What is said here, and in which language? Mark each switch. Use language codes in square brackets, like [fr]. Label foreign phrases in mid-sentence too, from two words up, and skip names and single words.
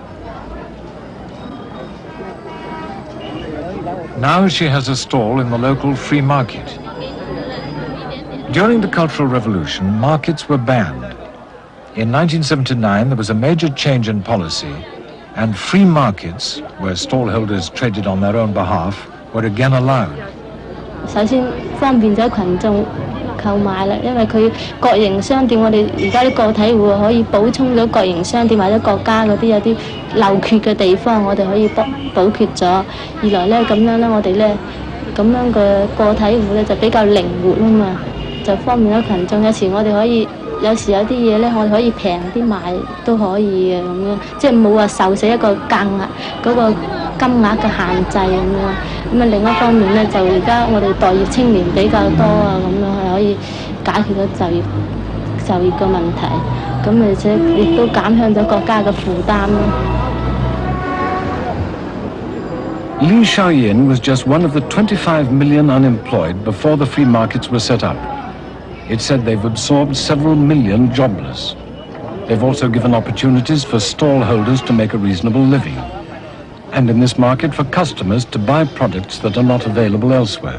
[en] Now she has a stall in the local free market. During the Cultural Revolution, markets were banned. In 1979, there was a major change in policy, and free markets, where stallholders traded on their own behalf, were again allowed. [yue] 首先方便咗群眾購買啦，因為佢國營商店，我哋而家啲個體戶可以補充咗國營商店或者國家嗰啲有啲漏缺嘅地方，我哋可以補缺咗。二來咧咁樣咧，我哋咧咁樣嘅個體戶咧就比較靈活啊嘛，就方便咗群眾。有時我哋可以，有時有啲嘢咧，我哋可以平啲買都可以嘅咁樣，即係冇話受死一個價額嗰個金額嘅限制咁樣。咁啊另一方面咧，就而家我哋待業青年比較多啊，咁樣係可以解決咗就業嘅問題，咁而且亦都減輕咗國家嘅負擔咯。 [en] Li Xiaoyan was just one of the 25 million unemployed before the free markets were set up. It said they've absorbed several million jobless. They've also given opportunities for stall holders to make a reasonable living, and in this market for customers to buy products that are not available elsewhere.